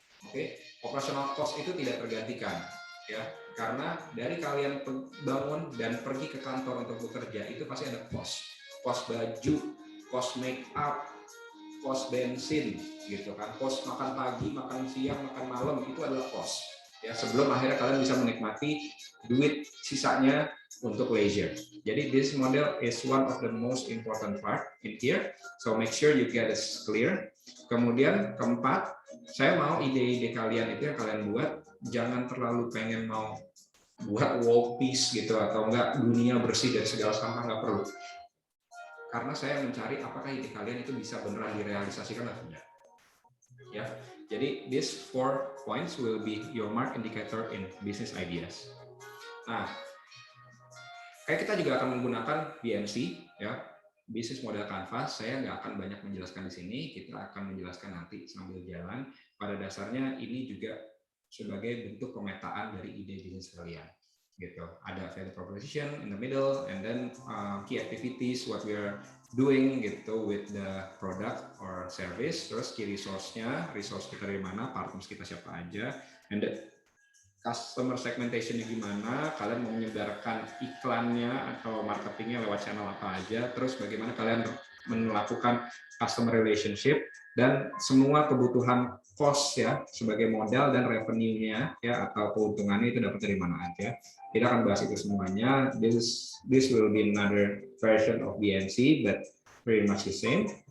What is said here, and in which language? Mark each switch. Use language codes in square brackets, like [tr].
[id] Oke, operational cost itu tidak tergantikan, ya, karena dari kalian bangun dan pergi ke kantor untuk bekerja itu pasti ada cost baju, cost make up, cost bensin, gitu kan, cost makan pagi, makan siang, makan malam, itu adalah cost. Ya, sebelum akhirnya kalian bisa menikmati duit sisanya untuk leisure. [en] Jadi this model is one of the most important part in here. So make sure you get it clear. [id] Kemudian keempat, saya mau ide-ide kalian itu yang kalian buat jangan terlalu pengen mau buat world peace gitu atau enggak dunia bersih dari segala sampah, nggak perlu. Karena saya mencari apakah ide kalian itu bisa beneran direalisasikan atau tidak. [en] Ya, jadi these 4 points will be your mark indicator in business ideas. [id] Nah, kayak kita juga akan menggunakan BMC, ya, bisnis model canvas. Saya nggak akan banyak menjelaskan di sini, kita akan menjelaskan nanti sambil jalan. Pada dasarnya ini juga sebagai bentuk pemetaan dari ide bisnis kalian. Gitu. [en] Ada value proposition in the middle, and then key activities what we are doing gitu with the product or service. [id] Terus key resource-nya, resource kita dari mana, partners kita siapa aja, and then customer segmentation-nya gimana, kalian mau menyebarkan iklannya atau marketingnya lewat channel apa aja, terus bagaimana kalian melakukan customer relationship, dan semua kebutuhan cost ya sebagai modal dan revenue-nya ya atau keuntungannya itu dapat dari mana aja. Kita akan bahas itu semuanya. [en] This will be another version of BMC, but pretty much the same.